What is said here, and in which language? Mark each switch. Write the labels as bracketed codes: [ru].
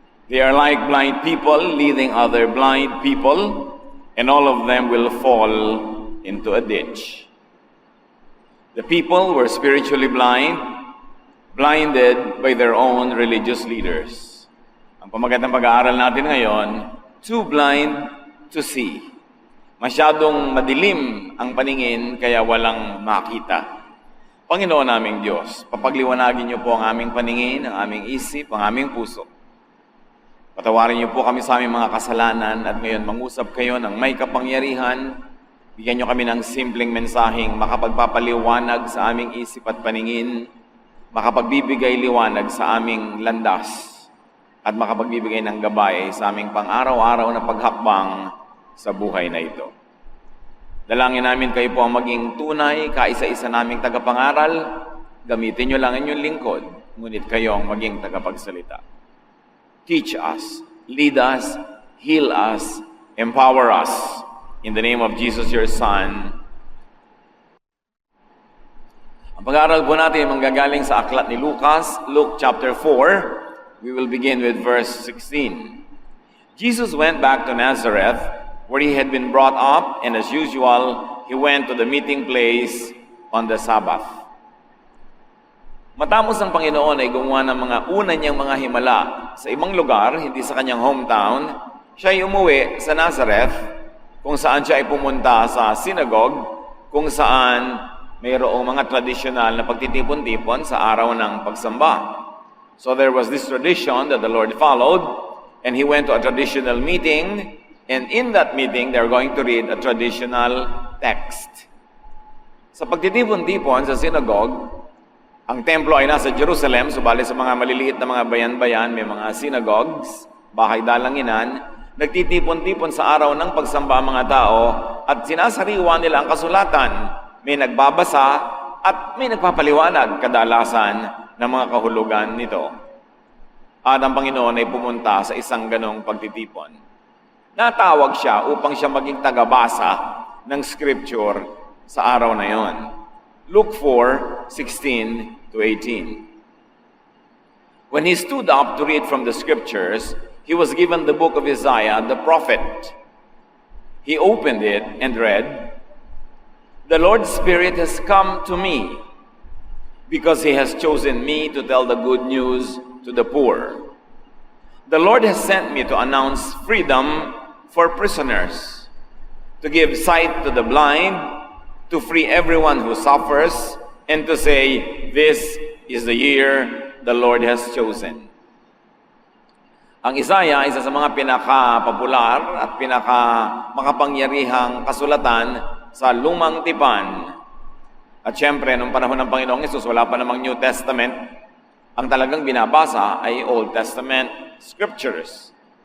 [en] They are like blind people leading other blind people, and all of them will fall into a ditch. The people were spiritually blind, blinded by their own religious leaders. [tl] Ang pamagat ng pag-aaral natin ngayon, [en] too blind to see. [tl] Masyadong madilim ang paningin kaya walang makita. Panginoon naming Diyos, papagliwanagin niyo po ang aming paningin, ang aming isip, ang aming puso. Patawarin niyo po kami sa aming mga kasalanan at ngayon mangusap kayo ng may kapangyarihan. Bigyan niyo kami ng simpleng mensaheng makapagpapaliwanag sa aming isip at paningin, makapagbibigay liwanag sa aming landas, at makapagbibigay ng gabay sa aming pang-araw-araw na paghakbang sa buhay na ito. Dalangin namin kayo po ang maging tunay, kaisa-isa naming tagapangaral. Gamitin niyo lang inyong lingkod, ngunit kayo ang maging tagapagsalita. [en] Teach us, lead us, heal us, empower us. In the name of Jesus, your Son. [tl] Ang pag-aaral po natin manggagaling sa aklat ni Lucas, Luke chapter 4. [en] We will begin with verse 16. Jesus went back to Nazareth, where he had been brought up, and as usual, he went to the meeting place on the Sabbath. [tl] Matapos ang Panginoon ay gumawa ng mga una niyang mga himala sa ibang lugar, hindi sa kanyang hometown, siya ay umuwi sa Nazareth, kung saan siya ay pumunta sa synagogue, kung saan mayroong mga tradisyonal na pagtitipon-tipon sa araw ng pagsamba. [en] So there was this tradition that the Lord followed, and he went to a traditional meeting, and in that meeting, they're going to read a traditional text. [tl] Sa pagtitipon-tipon sa synagogue, ang templo ay nasa Jerusalem, subalit sa mga maliliit na mga bayan-bayan, may mga synagogues, bahay dalanginan, nagtitipon-tipon sa araw ng pagsamba ang mga tao at sinasariwa nila ang kasulatan. May nagbabasa at may nagpapaliwanag kadalasan ng mga kahulugan nito. At ang Panginoon ay pumunta sa isang ganong pagtitipon. Natawag siya upang siya maging tagabasa ng scripture sa araw na yon. [en] Luke 4:16-18. When he stood up to read from the scriptures, he was given the book of Isaiah, the prophet. He opened it and read, "The Lord's Spirit has come to me, because he has chosen me to tell the good news to the poor. The Lord has sent me to announce freedom for prisoners, to give sight to the blind, to free everyone who suffers, and to say, this is the year the Lord has chosen." [tl] Ang Isaiah ay isa sa mga pinaka-popular at pinaka-makapangyarihang kasulatan sa Lumang Tipan. At syempre, nung panahon ng Panginoong Hesus, wala pa namang New Testament. Ang talagang binabasa ay Old Testament scriptures.